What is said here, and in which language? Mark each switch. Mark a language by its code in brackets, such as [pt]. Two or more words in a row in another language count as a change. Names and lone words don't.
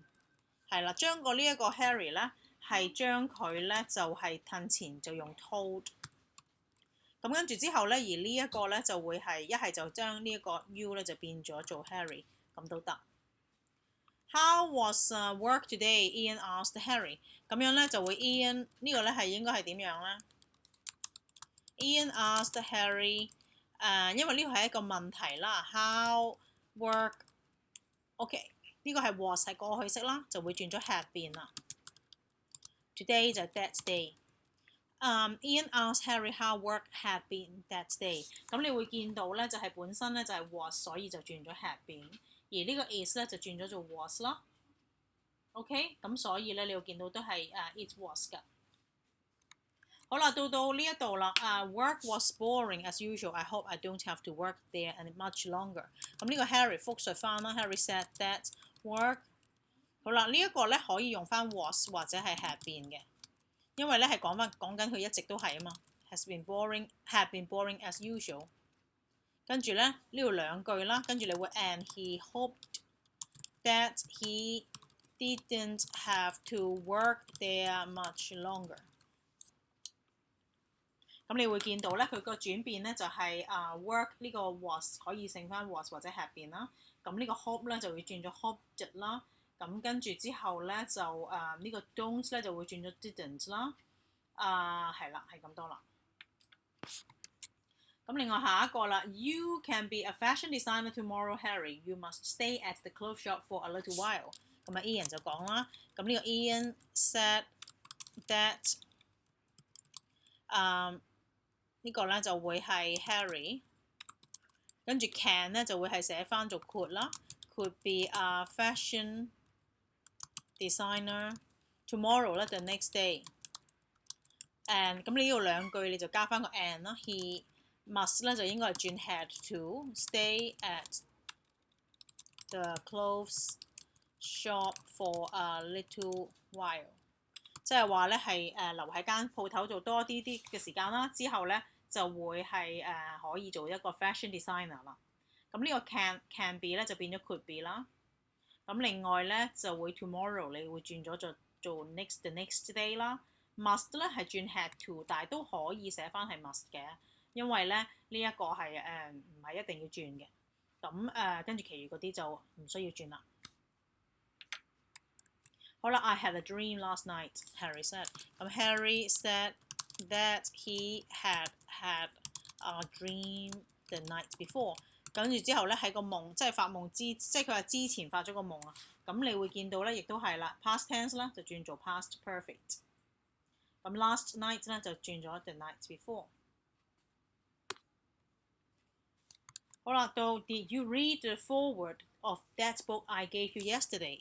[yue] 係啦，將個呢一個 Harry 咧係將佢咧就係褪前就用 told。咁跟住之後咧，而呢一個咧就會係一係就將呢一個 you 咧就變咗做 Harry， 咁都得。 [en] How was work today? Ian asked Harry。 [yue] 咁樣咧就會 Ian 呢個咧係應該係點樣咧 ？ [en] Ian asked Harry， [yue] 因為呢個係一個問題啦。 [en] How work？ [yue] OK， 呢個係 was 係過去式啦，就會轉咗 had 變啦。Today 就係 [en] that day。 Ian asked Harry how work had been that day。 [yue] 咁你會見到咧，就係本身咧就係 was， 所以就轉咗 [en] had been， [yue] 而呢個 is 咧就轉咗做 was 啦。OK， 咁所以咧你會見到都係 [en] it was [yue] 㗎。好啦，到呢一度啦。 [en] Work was boring as usual. I hope I don't have to work there and much longer。 [yue] 咁呢個 Harry 復述翻啦。 [en] Harry said that work。 [yue] 好啦，呢一個咧可以用翻 was 或者係 [en] had been [yue] 嘅。因為咧係講緊佢一直都係啊嘛 ， [en] had been boring as usual。 [yue] 跟住咧呢度兩句啦，跟住你會 [en] and he hoped that he didn't have to work there much longer。 [yue] 咁你會見到咧佢個轉變咧就係work 呢個 was 可以剩翻 was 或者 [en] had been [yue] 啦。咁呢個 hope 咧就會轉咗 hoped 啦。咁跟住之後咧就呢個 don't 咧就會轉咗 didn't 啦。係啦，係咁多啦。咁另外下一個啦 [en] ，You can be a fashion designer tomorrow, Harry. You must stay at the clothes shop for a little while。 [yue] 咁Ian 就講啦。咁呢個 [en] Ian said that [yue] 呢個咧就會係 Harry。跟住 can 咧就會係寫翻做 could 啦 [en] ，could be a fashion designer tomorrow 咧 the next day。and [yue] 咁呢度兩句你就加翻個 [en] and 啦 ，he must [yue] 咧就應該係轉 [en] had to stay at the clothes shop for a little while， [yue] 即係話咧係留喺間鋪頭做多啲嘅時間啦，之後咧就會係可以做一個 [en] fashion designer [yue] 啦。咁呢個 [en] can be [yue] 咧就變咗 [en] could be [yue] 啦。咁另外咧就會 tomorrow 你會轉咗做 [en] the next day [yue] 啦。must 咧係轉 [en] had to， [yue] 但係都可以寫翻係 must 嘅，因為咧呢一個係唔係一定要轉嘅。咁跟住其餘嗰啲就唔需要轉啦。好啦 [en] ，I had a dream last night. Harry said。咁 Harry said that he had a dream the night before。 [yue] 跟住之後咧喺個夢，即係發夢即係佢話之前發咗個夢啊。咁你會見到咧，亦都係啦 ， [en] past tense [yue] 啦就轉做 [en] past perfect。 [yue] 咁 [en] last night [yue] 咧就轉咗 [en] the night before。 [yue] 好啦，到 [en] Did you read the foreword of that book I gave you yesterday?